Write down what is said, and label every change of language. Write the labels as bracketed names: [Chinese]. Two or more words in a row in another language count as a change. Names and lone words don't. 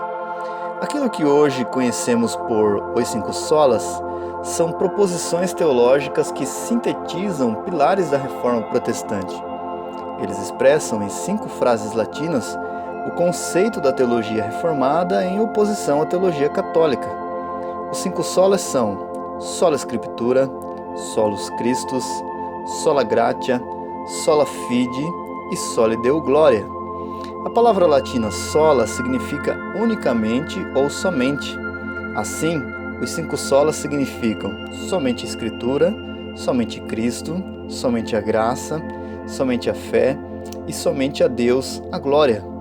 [Portuguese] Aquilo que hoje conhecemos por Os Cinco Solas são proposições teológicas que sintetizam pilares da Reforma Protestante. Eles expressam em 5 frases latinas o conceito da teologia reformada em oposição à teologia católica. Os 5 solas são [Latin] sola scriptura, solus Christus, sola gratia, sola fide [Portuguese] e [Latin] soli deo gloria. [Portuguese] A palavra latina sola significa unicamente ou somente. Assim, os 5 solas significam somente a Escritura, somente Cristo, somente a graça, somente a fé e somente a Deus a glória.